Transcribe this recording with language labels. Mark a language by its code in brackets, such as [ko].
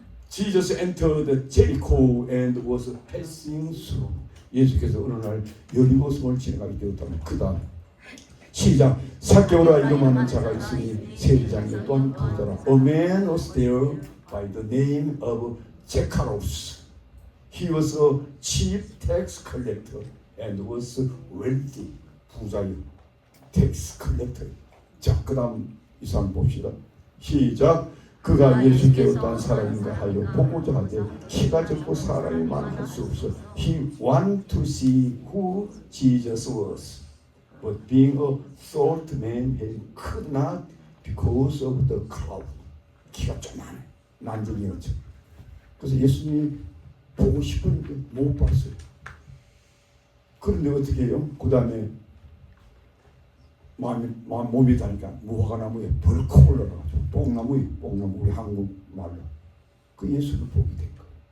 [en] Jesus entered Jericho and was passing through. [ko] 예수께서 어느 날 여리고 성을 지나가게 되었다면 그다음 시작. 삭개오라 이름하는 자가 있으니 세리장에 또한 부더라. [en] A man was there by the name of Zacchaeus. He was a chief tax collector and was wealthy. [ko] 부자요. tax collector. 자, 그다음 이 사람 봅시다. 시작. 그가 예수께 어떤 사람인가 하여 보고자 하되 키가 적고 사람이 많을 수 없어. [en] He wanted to see who Jesus was. But being a short man, he could not because of the crowd. [ko] 키가 조그만해. 난쟁이였죠. 그래서 예수님이 보고 싶은데 못 봤어요. 그런데 어떻게 해요? 그 다음에 몸이 다니까 무화과나무에 벌컥 올라가가지고 뽕나무 우리 한국 말로 그 예수를 보게 된 거예요.